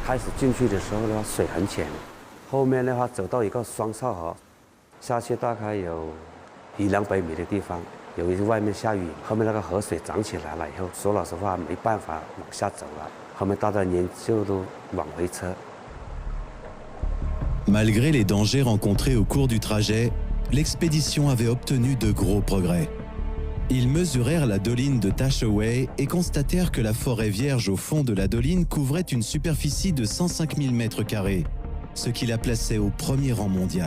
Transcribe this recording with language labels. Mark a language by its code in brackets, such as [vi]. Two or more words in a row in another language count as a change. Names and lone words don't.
[zh] 开始进去的时候呢，水很浅，后面的话走到一个双哨河，下去大概有100-200米的地方，由于外面下雨，后面那个河水涨起来了以后，说老实话没办法往下走了，后面大家人就都往回撤。 [fr] Malgré les dangers rencontrés au cours du trajet, l'expédition avait obtenu de gros progrès. Ils mesurèrent la doline de Tasheway et constatèrent que la forêt vierge au fond de la doline couvrait une superficie de 105 000 m², ce qui la plaçait au premier rang mondial.